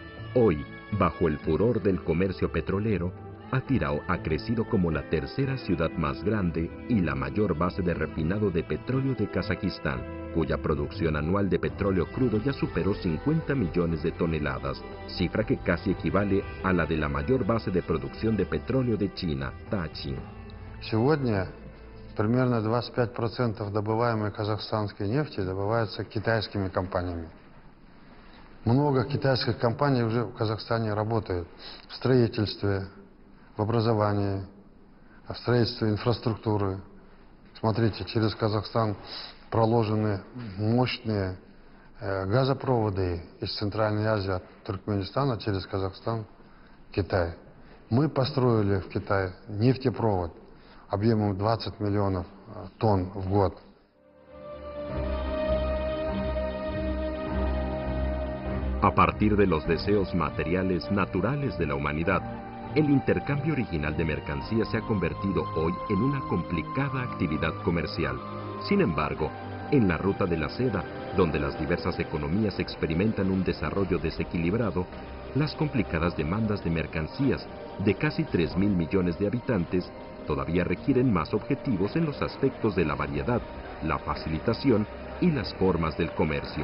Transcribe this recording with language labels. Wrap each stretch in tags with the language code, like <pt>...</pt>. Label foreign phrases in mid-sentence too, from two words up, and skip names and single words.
<es>Hoy, bajo el furor del comercio petrolero, Atirau ha crecido como la tercera ciudad más grande y la mayor base de refinado de petróleo de Kazajistán, cuya producción anual de petróleo crudo ya superó 50 millones de toneladas, cifra que casi equivale a la de la mayor base de producción de petróleo de China, Daqing.</es> <ru>Сегодня примерно 25% добываемой казахстанской нефти добывается китайскими компаниями. Много китайских компаний уже в Казахстане работают в строительстве, в образовании, в строительстве инфраструктуры. Смотрите, через Казахстан проложены мощные газопроводы из Центральной Азии, от Туркменистана через Казахстан, Китай. Мы построили в Китае нефтепровод объемом 20 миллионов тонн в год.</ru> <es>A partir de los deseos materiales naturales de la humanidad, el intercambio original de mercancías se ha convertido hoy en una complicada actividad comercial. Sin embargo, en la ruta de la seda, donde las diversas economías experimentan un desarrollo desequilibrado, las complicadas demandas de mercancías de casi 3.000 millones de habitantes todavía requieren más objetivos en los aspectos de la variedad, la facilitación y las formas del comercio.</es>